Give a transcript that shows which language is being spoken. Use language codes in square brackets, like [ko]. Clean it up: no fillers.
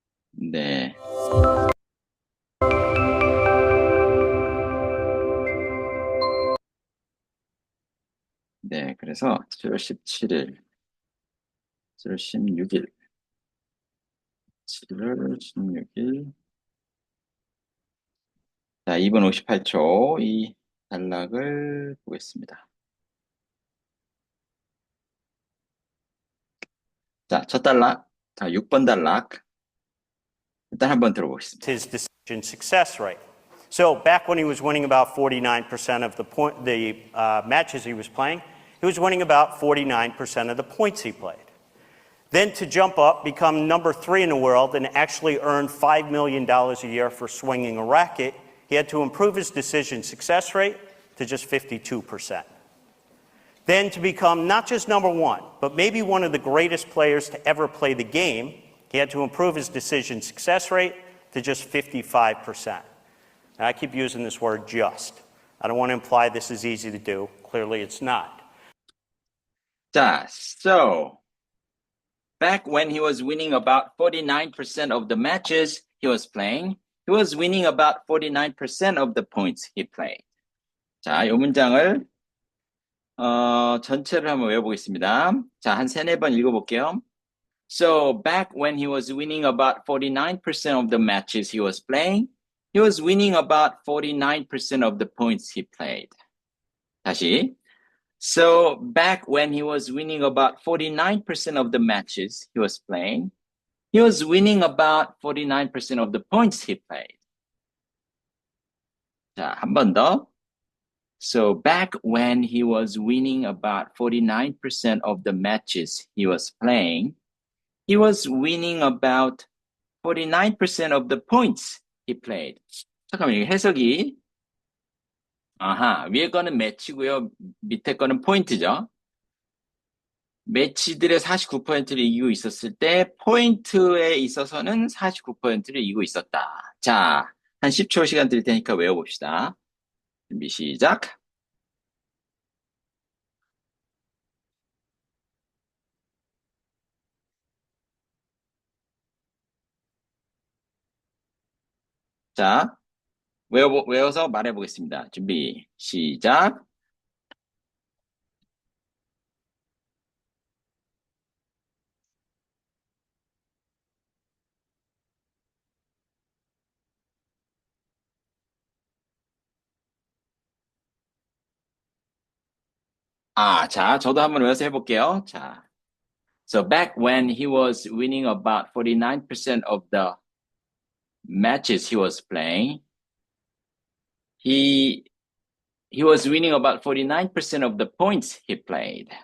[ko] 네, 네, 그래서 7월 17일, 7월 16일, 7월 16일, 자, 2분 58초 이 단락을 보겠습니다. 자, 첫 단락, 자, 6번 단락. 일단 한번 들어보겠습니다. [en] His decision success rate. So back when he was winning about 49% of the matches he was playing, he was winning about 49% of the points he played. Then to jump up, become number 3 in the world, and actually earn $5 million a year for swinging a racket, he had to improve his decision success rate to just 52%. Then to become not just number 1, but maybe one of the greatest players to ever play the game, he had to improve his decision success rate to just 55%. And I keep using this word just. I don't want to imply this is easy to do. Clearly it's not. [ko] 자, [en] so back when he was winning about 49% of the matches he was playing, he was winning about 49% of the points he played. [ko] 자, 이 문장을 전체를 한번 외워보겠습니다. 자, 한 세네 번 읽어볼게요. [en] So back when he was winning about 49% of the matches he was playing, he was winning about 49% of the points he played. [ko] 다시. [en] So back when he was winning about 49% of the matches he was playing, he was winning about 49% of the points he played. [ko] 자, 한 번 더. [en] So back when he was winning about 49% of the matches he was playing, he was winning about 49% of the points he played. [ko] 잠깐만요. 이게 해석이 위에 거는 매치고요. 밑에 거는 포인트죠. 매치들의 49%를 이기고 있었을 때 포인트에 있어서는 49%를 이기고 있었다. 자, 한 10초 시간 드릴 테니까 외워봅시다. 준비 시작. 자, 외워서 말해보겠습니다. 준비 시작. 자, 저도 한번 외워서 해볼게요. 자, [en] so back when he was winning about 49% of the matches he was playing, he was winning about 49% of the points he played.